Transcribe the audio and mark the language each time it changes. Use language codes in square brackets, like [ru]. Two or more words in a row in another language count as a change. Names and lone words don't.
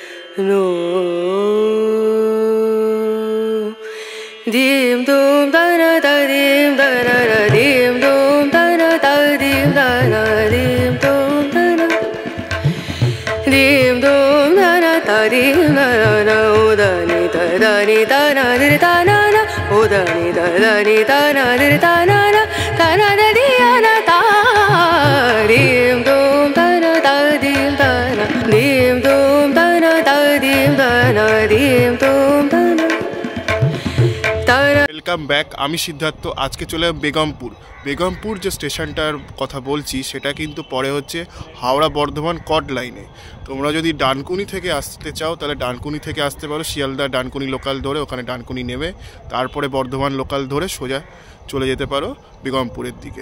[en] no dim dum da na da dim da na da dim dum da na da dim da na dim dum da na dim dum da na da dim da na o da ni da na di da na na o da ni da na di da na na da di na da dim dum da na da dim da na dim dum da na da dim da na dim dum da na welcome back. [bn] আমি সিদ্ধার্থ। আজকে চলে বেগমপুর যে স্টেশনটার কথা বলছি সেটা কিন্তু পরে হচ্ছে হাওড়া বর্ধমান কড লাইনে। তোমরা যদি ডানকুনি থেকে আসতে চাও তাহলে ডানকুনি থেকে আসতে পারো, শিয়ালদা ডানকুনি লোকাল ধরে ওখানে ডানকুনি নেমে তারপরে বর্ধমান লোকাল ধরে সোজা চলে যেতে পারো বেগমপুরের দিকে।